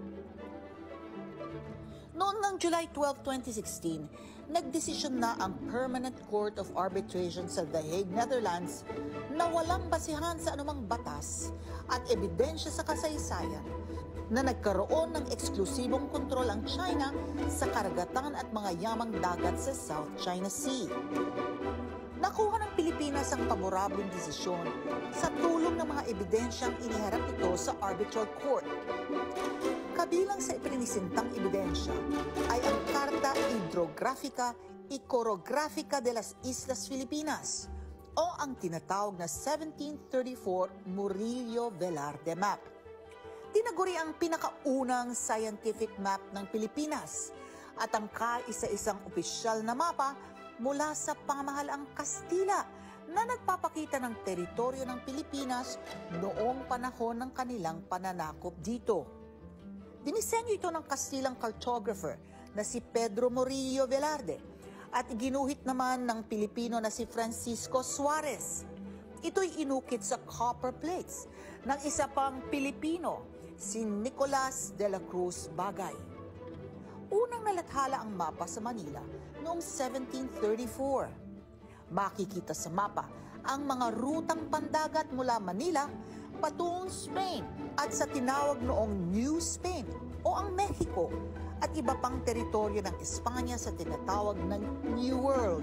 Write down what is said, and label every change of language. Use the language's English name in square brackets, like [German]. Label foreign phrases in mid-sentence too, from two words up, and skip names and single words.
[Filipino] Noon ng July 12, 2016, nagdesisyon na ang Permanent Court of Arbitration sa The Hague, Netherlands na walang basihan sa anumang batas at ebidensya sa kasaysayan na nagkaroon ng eksklusibong kontrol ang China sa karagatan at mga yamang dagat sa South China Sea. Nakuha ng Pilipinas ang paborableng desisyon sa tulong ng mga ebidensyang iniharap ito sa [English] arbitral court. [Filipino] Kabilang sa ipininisintang ebidensya ay ang Carta Hidrográfica y Corográfica de las Islas Filipinas o ang tinatawag na 1734 Murillo Velarde Map. Tinaguri ang pinakaunang [English] scientific map [Filipino] ng Pilipinas at ang kaisa-isang opisyal na mapa mula sa pamahalaang Kastila na nagpapakita ng teritoryo ng Pilipinas noong panahon ng kanilang pananakop dito. Dinisenyo ito ng Kastilang cartographer na si Pedro Murillo Velarde at ginuhit naman ng Pilipino na si Francisco Suarez. Ito'y inukit sa [English] copper plates [Filipino] ng isa pang Pilipino, si Nicolas de la Cruz Bagay. Unang nalathala ang mapa sa Manila noong 1734. Makikita sa mapa ang mga rutang pandagat mula Manila patungong Spain at sa tinawag noong New Spain o ang Mexico at iba pang teritoryo ng Espanya sa tinatawag ng New World.